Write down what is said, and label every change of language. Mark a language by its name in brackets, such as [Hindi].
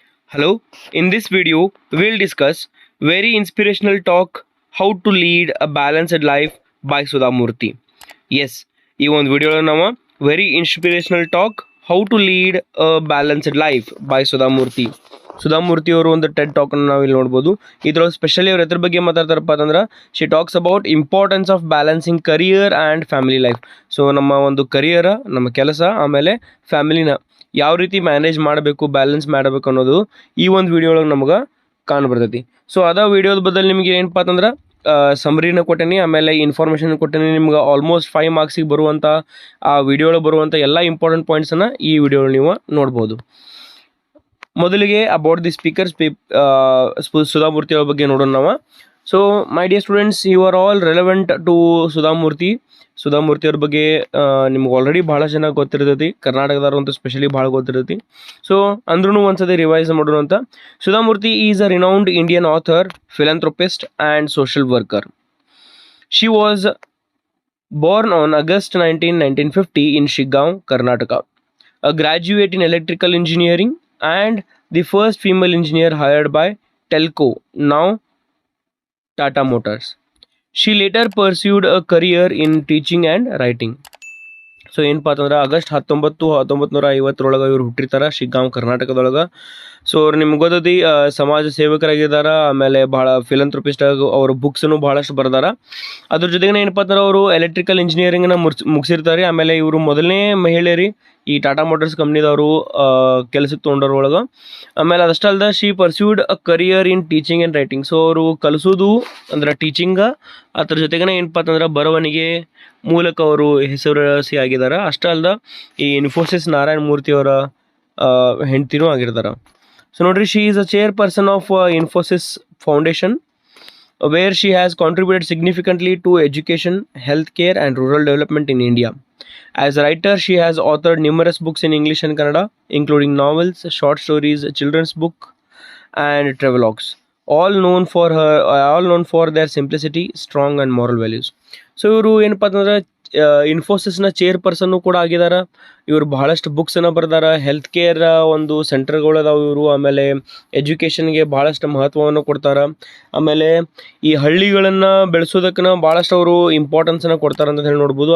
[English] Hello, in this video, we'll discuss very inspirational talk how to lead a balanced life by Sudha Murthy. Yes, [Kannada] ಈ ಒಂದು ವಿಡಿಯೋలో ನಾವು [English] Very inspirational talk how to lead a balanced life by Sudha Murthy. [Kannada] Sudha Murthy ಅವರು ಒಂದು Ted ಟಾಕನ್ನು ನಾವು ಇಲ್ಲಿ ನೋಡ್ಬೋದು. ಇದ್ರೊಳಗೆ specially ಅವ್ರು ಎದ್ರ ಬಗ್ಗೆ ಮಾತಾಡ್ತಾರಪ್ಪ ಅಂತಂದ್ರೆ [English] She talks about importance of balancing career and family life. [Kannada] So ನಮ್ಮ ಒಂದು ಕರಿಯರ, ನಮ್ಮ ಕೆಲಸ, ಆಮೇಲೆ ಫ್ಯಾಮಿಲಿನ ಯಾವ ರೀತಿ ಮ್ಯಾನೇಜ್ ಮಾಡಬೇಕು, ಬ್ಯಾಲೆನ್ಸ್ ಮಾಡಬೇಕು ಅನ್ನೋದು ಈ ಒಂದು ವಿಡಿಯೋ ಒಳಗೆ ನಮ್ಗೆ ಕಾಣ್ಬರ್ತೈತಿ. ಸೊ ಅದ ವಿಡಿಯೋದ ಬದಲು ನಿಮಗೆ ಏನಪ್ಪ ಅಂತಂದ್ರೆ ಸಮರಿನ ಕೊಟ್ಟೇನಿ, ಆಮೇಲೆ ಇನ್ಫಾರ್ಮೇಷನ್ ಕೊಟ್ಟೇನಿ. ನಿಮ್ಗೆ ಆಲ್ಮೋಸ್ಟ್ 5 ಮಾರ್ಕ್ಸಿಗೆ ಬರುವಂಥ ಆ ವಿಡಿಯೋ ಒಳಗೆ ಬರುವಂಥ ಎಲ್ಲ ಇಂಪಾರ್ಟೆಂಟ್ ಪಾಯಿಂಟ್ಸನ್ನು ಈ ವಿಡಿಯೋ ನೀವು ನೋಡ್ಬೋದು. ಮೊದಲಿಗೆ [English] about the speaker [Kannada] ಸುಧಾಮೂರ್ತಿ ಅವ್ರ ಬಗ್ಗೆ ನೋಡೋಣ ನಾವು. [English] so my dear students, you are all relevant to [Kannada] Sudha Murthy ಅವ್ರ ಬಗ್ಗೆ ನಿಮ್ಗೆ ಆಲ್ರೆಡಿ ಭಾಳ ಜನ ಗೊತ್ತಿರ್ತೈತಿ, ಕರ್ನಾಟಕದವ್ರು ಅಂತೂ ಸ್ಪೆಷಲಿ ಭಾಳ ಗೊತ್ತಿರ್ತೈತಿ. ಸೊ ಅಂದ್ರೂ ಒಂದ್ಸತಿ ರಿವೈಸ್ ಮಾಡೋಣ ಅಂತ. [English] Sudha Murthy is a renowned Indian author, ಫಿಲಂಥ್ರೋಪಿಸ್ಟ್ and social worker. She was born on August 19, 1950 in Shiggaon, Karnataka. A graduate in electrical engineering and the first female engineer hired by Telco, now Tata Motors. She later pursued a career in teaching and writing. [Kannada] So ಏನಪ್ಪ ಅಂತಂದ್ರೆ August 1950 ಇವ್ರು ಹುಟ್ಟಿರ್ತಾರೆ Shiggaon, ಕರ್ನಾಟಕದೊಳಗೆ. So ಅವ್ರು ನಿಮ್ಗೆ ಗೊತ್ತೈತಿ ಸಮಾಜ ಸೇವಕರಾಗಿದ್ದಾರೆ, ಆಮೇಲೆ ಭಾಳ ಫಿಲಂಥ್ರೋಪಿಸ್ಟ್ ಆಗಿ ಅವ್ರ ಬುಕ್ಸನ್ನು ಭಾಳಷ್ಟು ಬರ್ದಾರ. ಅದ್ರ ಜೊತೆಗೆ ಏನಪ್ಪ ಅಂತಂದ್ರೆ ಅವರು ಎಲೆಕ್ಟ್ರಿಕಲ್ ಇಂಜಿನಿಯರಿಂಗ್ನ ಮುಗಿಸಿರ್ತಾರೆ. ಆಮೇಲೆ ಇವರು ಮೊದಲನೇ ಮಹಿಳೆಯರಿ ಈ ಟಾಟಾ ಮೋಟರ್ಸ್ ಕಂಪ್ನಿದವರು ಕೆಲಸಕ್ಕೆ ತೊಗೊಂಡವ್ರೊಳಗೆ. ಆಮೇಲೆ ಅದಷ್ಟಲ್ದ [English] She pursued a career in teaching and writing. [Kannada] So ಅವರು ಕಲಿಸೋದು ಅಂದ್ರೆ ಟೀಚಿಂಗ, ಅದ್ರ ಜೊತೆಗೇ ಏನಪ್ಪ ಅಂತಂದ್ರೆ ಬರವಣಿಗೆ ಮೂಲಕ ಅವರು ಹೆಸರುವಾಸಿ ಆಗಿದ್ದಾರೆ. ಅಷ್ಟೇ ಅಲ್ದ ಈ ಇನ್ಫೋಸಿಸ್ ನಾರಾಯಣ ಮೂರ್ತಿ ಅವರ ಹೆಂಡ್ತಿನೂ ಆಗಿರ್ತಾರೆ. ಸೊ ನೋಡ್ರಿ, [English] She is a chairperson of Infosys foundation, where she has contributed significantly to education, health care and rural development in India. As a writer, she has authored numerous books in English and Kannada, including novels, short stories, children's book, and travelogues. All known for their simplicity, strong and moral values. [Kannada] So ಇವರು ಏನಪ್ಪ ಅಂತಂದ್ರೆ ಇನ್ಫೋಸಿಸ್ನ ಚೇರ್ಪರ್ಸನ್ನು ಕೂಡ ಆಗಿದ್ದಾರೆ. ಇವರು ಬಹಳಷ್ಟು ಬುಕ್ಸನ್ನು ಬರ್ದಾರ, health care ಒಂದು ಸೆಂಟರ್ಗಳದಾವೆ ಇವರು. ಆಮೇಲೆ ಎಜುಕೇಷನ್ಗೆ ಭಾಳಷ್ಟು ಮಹತ್ವವನ್ನು ಕೊಡ್ತಾರೆ. ಆಮೇಲೆ ಈ ಹಳ್ಳಿಗಳನ್ನು ಬೆಳೆಸೋದಕ್ಕೆ ಭಾಳಷ್ಟು ಅವರು ಇಂಪಾರ್ಟೆನ್ಸನ್ನು ಕೊಡ್ತಾರೆ ಅಂತ ಹೇಳಿ ನೋಡ್ಬೋದು.